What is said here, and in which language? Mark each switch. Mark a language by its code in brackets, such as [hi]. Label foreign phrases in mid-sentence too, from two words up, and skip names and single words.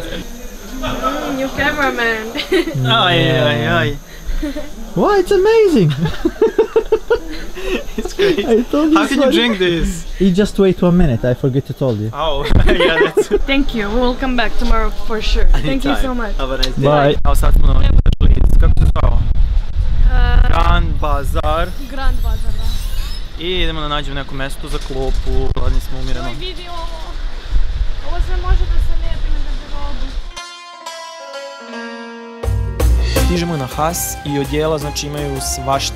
[en] You cameraman. Ay. Wow, it's amazing. It's great. I told you. How can you drink this? You just wait 1 minute. I forget to tell you. Oh, yeah, that's it. Thank you. We will come back tomorrow for sure. Thank you so much. Have a nice day. Bye. [sr] Evo sad smo na Lic. Kako se zvao? Grand Bazar. Grand Bazar, da. I idemo da nađemo neko mesto za klopu. Gladni smo, umireno. Vidi ovo. Ovo sve može da se lijepi na garderobu. Stižemo na Has i odjela znači imaju svašta.